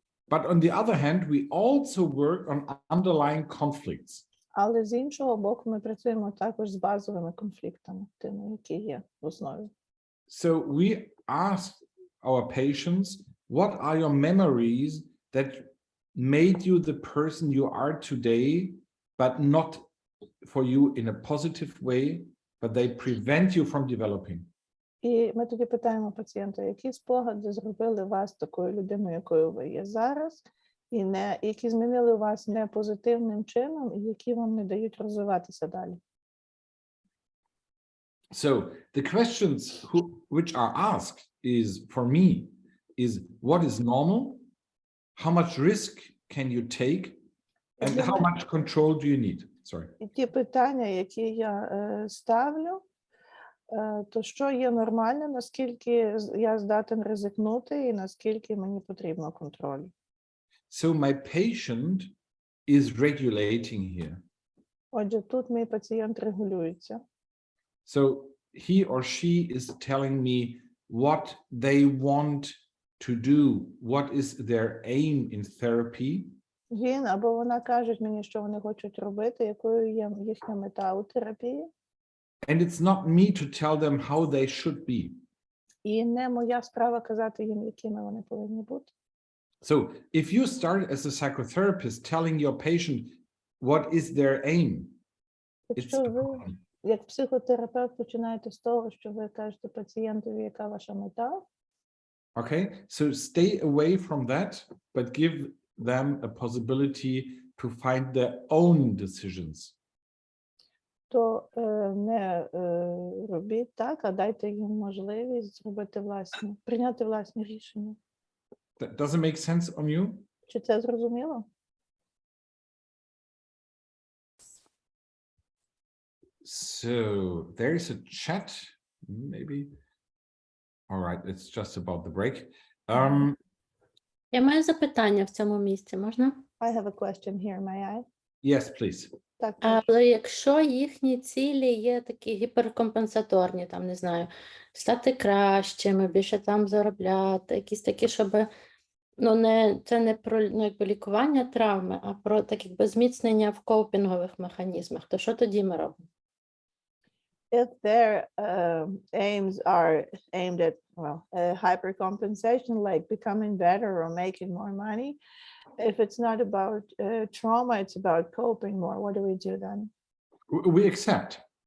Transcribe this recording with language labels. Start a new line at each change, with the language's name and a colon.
English: But on the other hand, we also work on underlying conflicts.
Ukrainian: Але з іншого боку, ми працюємо також з базовими конфліктами, тими, які є в основі.
English: So we ask our patients, what are your memories that made you the person you are today, but not for you in a positive way, but they prevent you from developing?
Ukrainian: І ми тоді питаємо пацієнта, які спогади зробили вас такою людиною, якою ви є зараз, і які змінили вас не позитивним чином, і які вам не дають розвиватися далі.
English: So the questions which are asked is, for me, is what is normal? How much risk can you take? And how much control do you need? Sorry.
Ukrainian: І ті питання, які я ставлю, то що є нормально, наскільки я здатен ризикнути і наскільки мені потрібно контролю.
English: So my patient is regulating here.
Ukrainian: Отже, тут мій пацієнт регулюється.
English: So he or she is telling me what they want to do, what is their aim in therapy.
Ukrainian: Він або вона кажуть мені, що вони хочуть робити, якою є їхня мета у терапії.
English: And it's not me to tell them how they should be.
Ukrainian: І не моя справа казати їм, якими вони повинні бути.
English: So if you start as a psychotherapist telling your patient what is their aim, it's
Ukrainian: Якщо
English: a
Ukrainian: ви,
English: problem.
Ukrainian: як психотерапевт, починаєте з того, що ви кажете пацієнтові, яка ваша мета,
English: Okay, so stay away from that, but give them a possibility to find their own decisions.
Ukrainian: то не робіть так, а дайте їм можливість зробити власні, прийняти власні рішення.
English: Does it make sense on you?
Ukrainian: Чи це зрозуміло?
English: So there is a chat, maybe. All right, it's just about the break.
Ukrainian: Я маю запитання в цьому місці, можна?
English: I have a question here, may I? Yes, please.
Ukrainian: Так, Але якщо їхні цілі є такі гіперкомпенсаторні, там, не знаю, стати кращими, більше там заробляти, якісь такі, щоб, це не про якби лікування травми, а про так якби зміцнення в копінгових механізмах, то що тоді ми робимо?
English: if their aims are aimed at, hypercompensation, like becoming better or making more money, if it's not about trauma, it's about coping more, what do we do then? We accept.